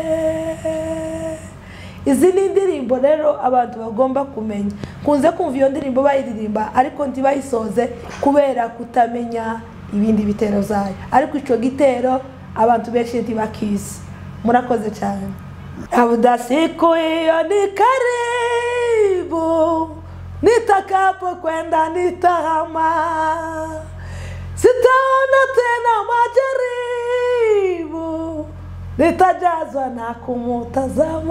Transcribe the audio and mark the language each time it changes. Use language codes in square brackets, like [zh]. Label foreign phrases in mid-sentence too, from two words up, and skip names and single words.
[rw] Izi ni indirimbo rero abantu bagomba kumenya. Kunze kumva iyo ndirimbo bayiririmba ariko ntibayisoze kubera kutamenya ibindi bitero zayo, ariko ico gitero abantu benshi ntibakizi. Murakoze cyane. [sw] Labda siku hiyo ni karibu, nitakapo kwenda nitahama, sitaona tena majaribu, nitajazwa na kumutazama.